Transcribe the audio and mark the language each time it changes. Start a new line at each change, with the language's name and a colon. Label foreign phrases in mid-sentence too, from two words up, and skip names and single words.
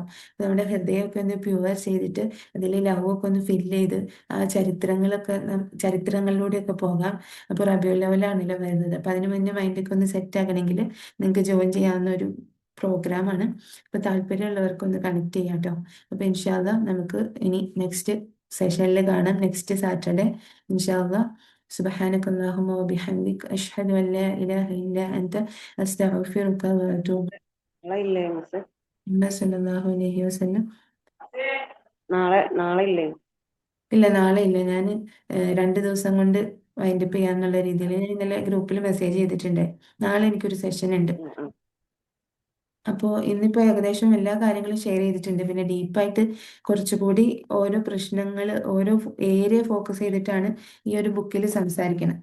Malayalam: അപ്പോൾ നമ്മുടെ ഹൃദയമൊക്കെ ഒന്ന് പ്യുവർ ചെയ്തിട്ട് അതിൽ ലവ് ഒക്കെ ഒന്ന് ഫില്ല് ചെയ്ത് ആ ചരിത്രങ്ങളിലൂടെയൊക്കെ പോകാം. അപ്പോൾ റബീഉൽ അവ്വലാണല്ലോ വരുന്നത്. അപ്പോൾ അതിന് മുന്നേ മൈൻഡൊക്കെ ഒന്ന് സെറ്റ് ആക്കണമെങ്കിൽ നിങ്ങൾക്ക് ജോയിൻ ചെയ്യാവുന്ന ഒരു പ്രോഗ്രാമാണ്. അപ്പോൾ താല്പര്യമുള്ളവർക്കൊന്ന് കണക്ട് ചെയ്യാം കേട്ടോ. അപ്പോൾ ഇൻഷാല്ല നമുക്ക് ഇനി
English: next session
Malayalam: കാണാം,
English: next Saturday
Malayalam: ഇൻഷാല്ല.
Arabic: سبحانك اللهم وبحمدك أشهد أن لا إله إلا أنت أستغفرك وأتوب
Malayalam: നാളെ ഇല്ലേ മിസ്?
Arabic: إليك. صلى الله عليه وسلم.
Malayalam: നാളെ ഇല്ലേ? ഇല്ല, നാളെ ഇല്ല. ഞാൻ 2 ദിവസം കൊണ്ട് വൈൻഡപ്പ് ചെയ്യാന്നുള്ള രീതിയിൽ ഞാൻ ഇന്നലെ
English: group message
Malayalam: ചെയ്തിട്ടുണ്ട്. നാളെ എനിക്കൊരു സെഷൻ ഉണ്ട്. അപ്പോൾ ഇന്നിപ്പോൾ ഏകദേശം എല്ലാ കാര്യങ്ങളും ഷെയർ ചെയ്തിട്ടുണ്ട്. പിന്നെ ഡീപ്പായിട്ട് കുറച്ചുകൂടി ഓരോ പ്രശ്നങ്ങൾ, ഓരോ
English: area focus
Malayalam: ചെയ്തിട്ടാണ് ഈ ഒരു ബുക്കിൽ സംസാരിക്കണം.